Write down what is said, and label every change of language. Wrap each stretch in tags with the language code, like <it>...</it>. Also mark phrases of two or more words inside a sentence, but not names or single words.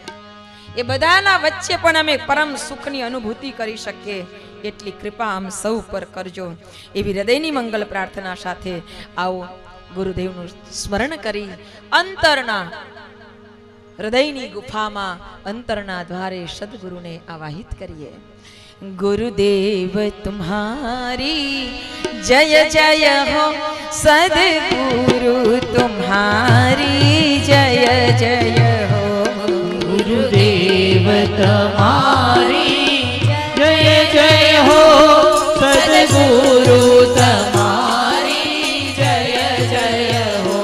<gu>એ બધાના વચ્ચે પણ અમે પરમ સુખની અનુભૂતિ કરી શકીએ એટલી કૃપા આમ સૌ પર કરજો. એવી હૃદયની મંગલ પ્રાર્થના સાથે આવો ગુરુદેવનું સ્મરણ કરી અંતરના હૃદયની ગુફામાં, અંતરના દ્વારે સદગુરુને આવાહિત કરીએ.</gu> <hi>गुरुदेव तुम्हारी जय जय हो, सदगुरु तुम्हारी जय जय हो। गुरुदेव तुम्हारी जय जय हो, सद्गुरु तुम्हारी जय जय हो।</hi>